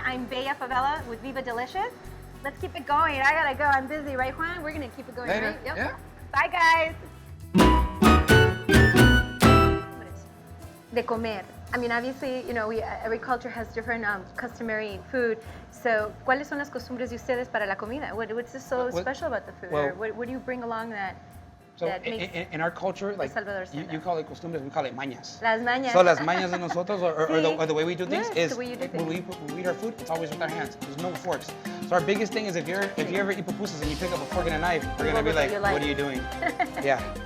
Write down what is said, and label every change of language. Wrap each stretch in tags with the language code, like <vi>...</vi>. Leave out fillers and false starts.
<en>I'm Bella Favela with Viva Delicious. Let's keep it going. I gotta go. I'm busy, right, Juan? We're gonna keep it going, later. Right? Yep. Yeah. Bye, guys.</en> <es>De comer.</es> <en>I mean, obviously, you know, every culture has different customary food.</en> <es>So, ¿cuáles son las costumbres de ustedes para la comida?</es> <en>What's so special about the food? Or what do you bring along that makes in our culture, like Salvador you call it costumbres, we call it mañas.</en> <es>Las mañas.</es> <en>So</en> <es>las mañas de nosotros,</es> <en>or the way we do things is when we eat our food, it's always with our hands. There's no forks. So our biggest thing is if you ever eat pupusas and you pick up a fork and a knife, we're gonna be like, what are you doing? Yeah.</en>